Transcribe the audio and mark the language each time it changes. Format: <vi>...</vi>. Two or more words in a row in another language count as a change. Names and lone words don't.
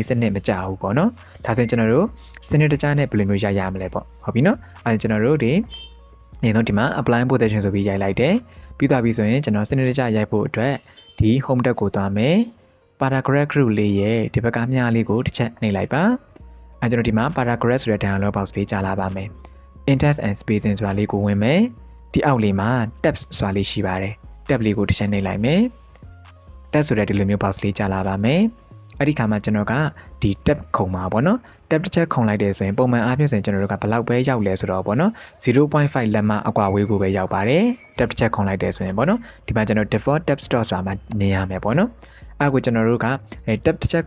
<my>စနစ်မကြဘူးပေါ့နော်ဒါဆိုရင်ကျွန်တော်တို့စနစ်တကျနဲ့ဘယ်လိုမျိုးရမလဲပေါ့ဟုတ်ပြီနော်အဲ့ကျွန်တော်တို့ဒီနေတော့ဒီမှာ</my> <en>apply position</en> <my>ဆိုပြီးရိုက်လိုက်တယ်ပြီးသွားပြီဆိုရင်ကျွန်တော်စနစ်တကျရိုက်ဖို့အတွက်ဒီ</my> <en>home tab</en> <my>ကိုသွားမယ်</my> <en>paragraph group</en> <my>လေးရဲ့ဒီဘက်ကမြားလေးကိုတစ်ချက်နှိပ်လိုက်ပါအဲကျွန်တော်ဒီမှာ paragraph ဆိုတဲ့</my> <en>dialog box</en> <my>လေးကြာလာပါမယ်</my> <en>index and spacing</en> <my>ဆိုတာလေးကိုဝင်မယ်ဒီအောက်လေးမှာ tabs ဆိုတာလေးရှိပါတယ် tab လေးကိုတစ်ချက်နှိပ်လိုက်မယ် tab ဆိုတဲ့ဒီလိုမျိုး box လေးကြာလာပါမယ်အဲ့ဒီခါမှာကျွန်တော်ကဒီ tab ခုံမှာပေါ့နော် tab တစ်ချက်ခုံလိုက်တယ်ဆိုရင်ပုံမှန်အားဖြင့်ဆိုရင်ကျွန်တော်တို့ကဘယ်လောက်ပဲရောက်လဲဆိုတော့ပေါ့နော် 0.5 လက်မအကွာဝေးကိုပဲရောက်ပါတယ် tab တစ်ချက်ခုံလိုက်တယ်ဆိုရင်ပေါ့နော်ဒီမှာကျွန်တော်</my> <en>default tab store</en> <my>ဆိုတာမှာမြင်ရမယ်ပေါ့နော်အဲ့ကိုကျွန်တော်တို့ကtab တစ်ချက်ခုံ</my>